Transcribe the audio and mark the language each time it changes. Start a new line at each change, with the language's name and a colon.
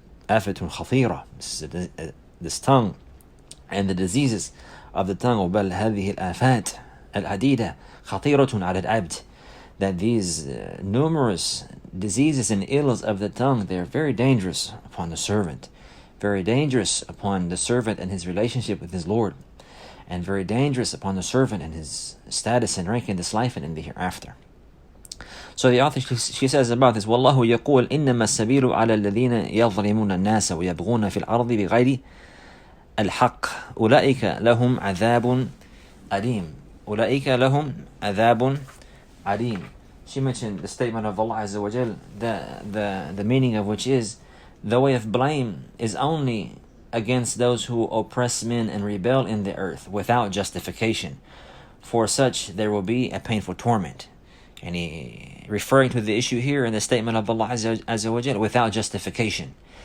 Arabic: آفة خطيرة,
English: this tongue and the diseases of the tongue,
Arabic: بل هذه الآفات العديدة خطيرة على العبد,
English: that these numerous diseases and ills of the tongue, they are very dangerous upon the servant, very dangerous upon the servant and his relationship with his Lord, and very dangerous upon the servant and his status and rank in this life and in the hereafter. So the author, she says about this,
Arabic: وَاللَّهُ يَقُولُ إِنَّمَا السَّبِيلُ عَلَى الَّذِينَ يَظْلِمُونَ النَّاسَ وَيَبْغُونَ فِي الْأَرْضِ بِغَيْرِ الْحَقِّ أُولَئِكَ لَهُمْ عَذَابٌ أَلِيمٌ. أُولَئِكَ لَهُمْ عَذَابٌ أَلِيمٌ.
English: She mentioned the statement of Allah Azza wa Jal, the meaning of which is, the way of blame is only against those who oppress men and rebel in the earth without justification. For such there will be a painful torment. And he referring to the issue here in the statement of Allah Azza wa Jal, without justification.